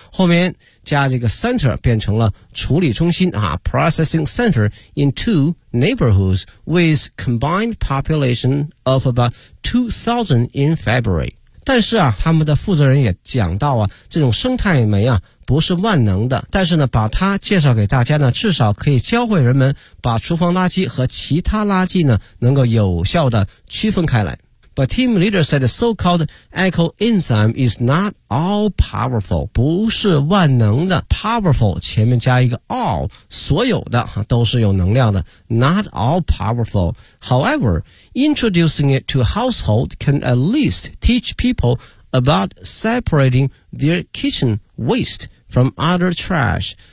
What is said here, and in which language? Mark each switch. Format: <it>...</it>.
<zh>后面加这个 center 变成了处理中心啊</zh> <en>,processing center in two neighborhoods with combined population of about 2000 in February.</en> <zh>但是啊他们的负责人也讲到啊这种生态酶啊不是万能的，但是呢把它介绍给大家呢至少可以教会人们把厨房垃圾和其他垃圾呢能够有效的区分开来。</zh> <en>But team leader said the so-called eco-enzyme is not all-powerful,</en> <zh>不是万能的。 Powerful 前面加一个 all, 所有的都是有能量的。</zh> <en>Not all-powerful. However, introducing it to household can at least teach people about separating their kitchen waste from other trash.</en>